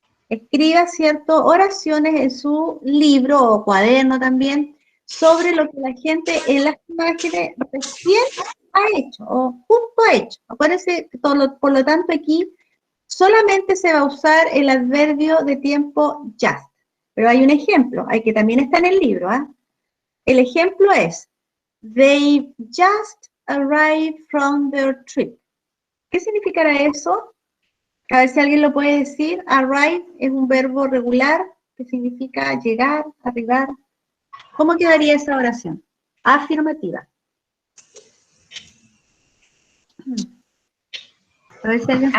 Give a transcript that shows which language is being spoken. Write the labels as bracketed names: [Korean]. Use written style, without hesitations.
[Spanish] Escriba, ¿cierto?, oraciones en su libro o cuaderno también sobre lo que la gente en las imágenes recién ha hecho o justo ha hecho. Acuérdense que por lo tanto aquí solamente se va a usar el adverbio de tiempo just. Pero hay un ejemplo, hay que también está en el libro. El ejemplo es, [English] they just arrived from their trip. [Spanish] ¿Qué significará eso? A ver si alguien lo puede decir. Arrive es un verbo regular que significa llegar, arribar. ¿Cómo quedaría esa oración? Afirmativa. A ver si alguien se